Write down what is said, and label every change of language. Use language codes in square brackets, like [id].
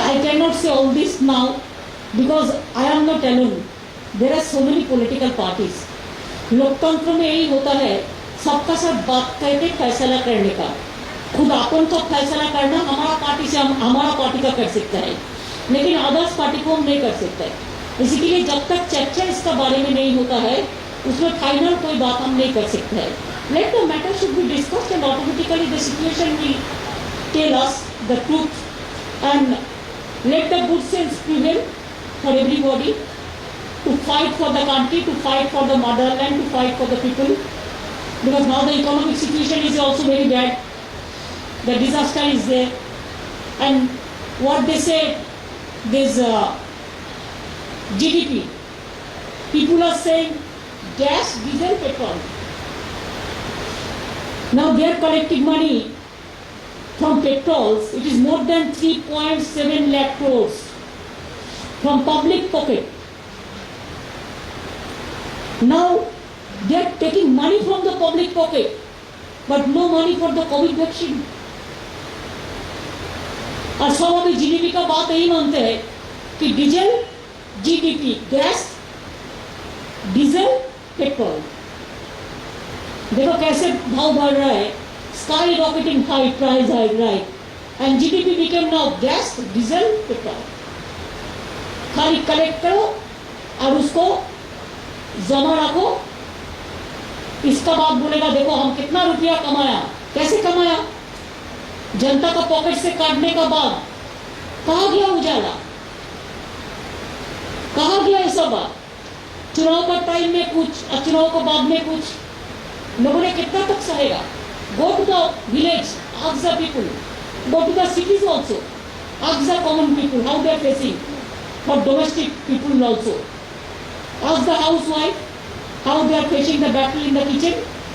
[en] I cannot say all this now because I am not alone. There are so many political parties. [hi] लोकतंत्र में यही होता है, सबका सब बात करके फैसला करने का। खुद अपन को फैसला करना हमारा पार्टी से हमारा पार्टी का कर सकता है, लेकिन अदर्स पार्टी को हम नहीं कर सकते। इसी के लिए जब तक चर्चा इसका बारे में नहीं होता है, उसमें फाइनल कोई बात हम नहीं कर सकते हैं। [en] Let the matter should be discussed and automatically the situation will tell us the truth, and let the good sense prevail for everybody to fight for the country, to fight for the motherland, to fight for the people, because now the economic situation is also very bad. The disaster is there, and what they say, this GDP, people are saying gas, diesel, petrol. Now they are collecting money from petrols. It is more than 3.7 lakh crores from public pocket. Now they are taking money from the public pocket, but no money for the COVID vaccine. [hi] और सब अभी GDP का बात यही मानते हैं कि diesel, GDP, gas, diesel, petrol, देखो कैसे भाव बढ़ रहा है, [en] Skyrocketing high price high right, and GDP became now gas, diesel, petrol. [hi] खाली कलेक्ट करो और उसको जमा रखो। इसका बात बोलेगा देखो हम कितना रुपया कमाया, कैसे कमाया, जनता का पॉकेट से काटने का बाद कहाँ गया उजाला, कहाँ गया ये सब बात? चुनाव का टाइम में कुछ और चुनाव के बाद में कुछ, लोगों ने कितना तक सहेगा? [en] Go to the village, ask the people. Go to the cities also, ask the common people how they are facing. For domestic people also, ask the housewife how they are facing the battle in the kitchen.